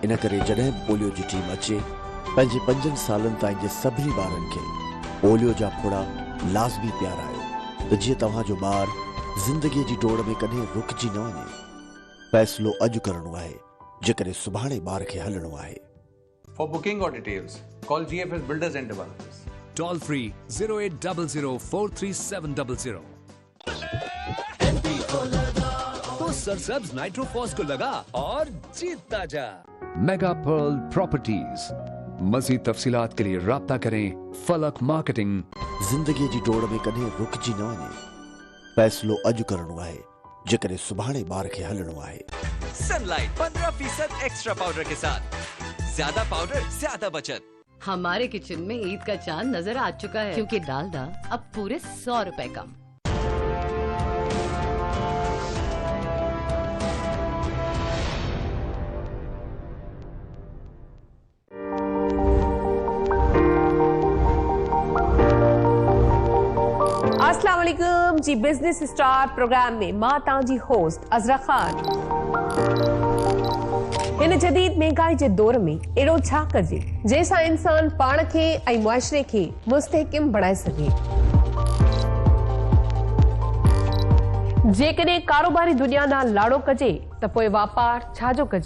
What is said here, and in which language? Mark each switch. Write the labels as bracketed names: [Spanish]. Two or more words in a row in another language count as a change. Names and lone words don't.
[Sindhi] इन करे जॾहिं पोलियो जी टीम अचे, पंहिंजे 5 सालनि ताईं जे सभिनी ॿारनि खे पोलियो जा फुड़ा लाज़मी पियारायो, त जीअं तव्हांजो ॿार ज़िंदगीअ जी डोड़ में कॾहिं रुकजी न वञे। फ़ैसिलो अॼु करणो आहे, जेकॾहिं सुभाणे ॿार खे हलणो आहे। [English] For booking or details, call GFS Builders and Developers. Toll free 0800433700. [Urdu] تو سرسبز نائٹروفاس کو لگا اور جیتتا جا. मेगा पर्ल प्रॉपर्टीज। مزید تفصیلات کے لیے رابطہ کریں فلک مارکیٹنگ. [Sindhi] ज़िंदगीअ जी डोड़ में कॾहिं रुकजी न वञे। फ़ैसिलो अॼु करणो आहे, जेकॾहिं सुभाणे ॿार खे हलणो आहे। [Urdu] सनलाइट 15% [English] extra powder [Urdu] کے ساتھ، زیادہ پاؤڈر زیادہ بچت. ہمارے کچن میں عید کا چاند نظر آ چکا ہے، کیونکہ ڈالڈا اب پورے 100 روپے کم. [Arabic] السلام علیکم جی. [Sindhi] बिजनेस स्टार प्रोग्राम में मां तव्हांजी होस्ट अज़रा खान। इन जदीद महंगाई जे दौर में एड़ो छा कजे जैसा इंसान पाण खे ऐं मुआशरे खे मुस्तहकिम बणाए सके। जेकॾहिं कारोबारी दुनिया ॾांहुं लाड़ो कजे त पोइ वापार छाजो कजे।